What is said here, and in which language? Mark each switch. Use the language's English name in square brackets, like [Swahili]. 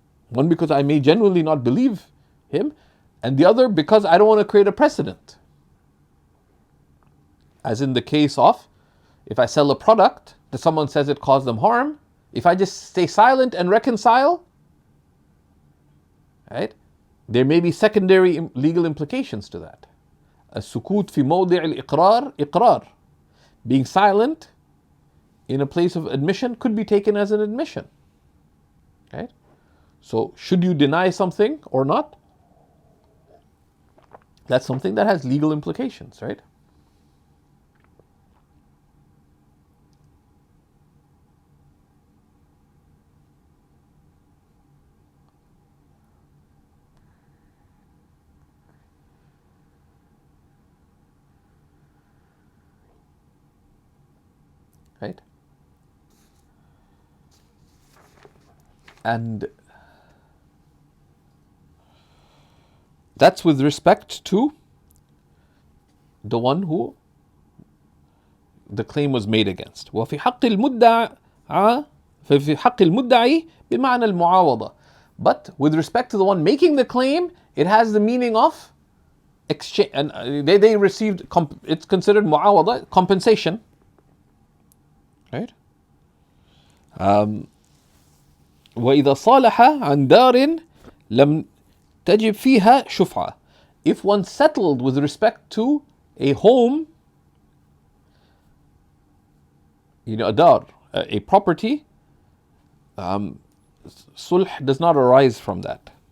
[English] One, because I may genuinely not believe him. And the other, because I don't want to create a precedent. As in the case of, if I sell a product that someone says it caused them harm, if I just stay silent and reconcile, right, there may be secondary legal implications to that. [Arabic] السكوت في موضع الإقرار إقرار. [English] Being silent in a place of admission could be taken as an admission. Right? So should you deny something or not? That's something that has legal implications, right? Right? And that's with respect to the one who the claim was made against. [Arabic] وفي حق المدعى ففي حق المدعي بمعنى المعاوضة. [English] But with respect to the one making the claim, it has the meaning of exchange, and they received, it's considered muawada, compensation. Right? [Arabic] وإذا صالح عن دار لم تجب فيها شفعة. [English] If one settled with respect to a home, a dar, a property, sulh does not arise from that.